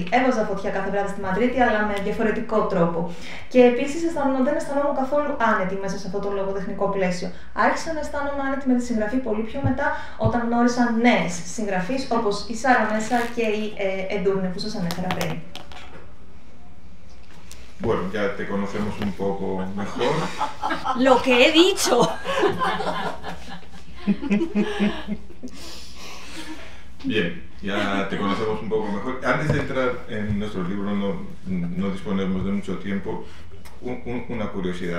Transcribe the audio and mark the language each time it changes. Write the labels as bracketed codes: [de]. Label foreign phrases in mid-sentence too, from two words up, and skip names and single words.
[el] Έβαζα φωτιά κάθε βράδυ στη Μαδρίτη, αλλά με διαφορετικό τρόπο. Και επίσης δεν αισθανόμουν καθόλου άνετη μέσα σε αυτό το λογοτεχνικό πλαίσιο. Άρχισα να αισθάνομαι άνετη με τη συγγραφή πολύ πιο μετά, όταν γνώρισα νέες συγγραφείς, όπως η Σάρα Μέσα και η Εντούρνε, που σας ανέφερα πριν. [es] Bueno, ya te conocemos un poco mejor. Lo que he dicho. Bien, ya te conocemos un poco mejor. Antes de entrar en nuestro libro, no disponemos de mucho tiempo, una curiosidad.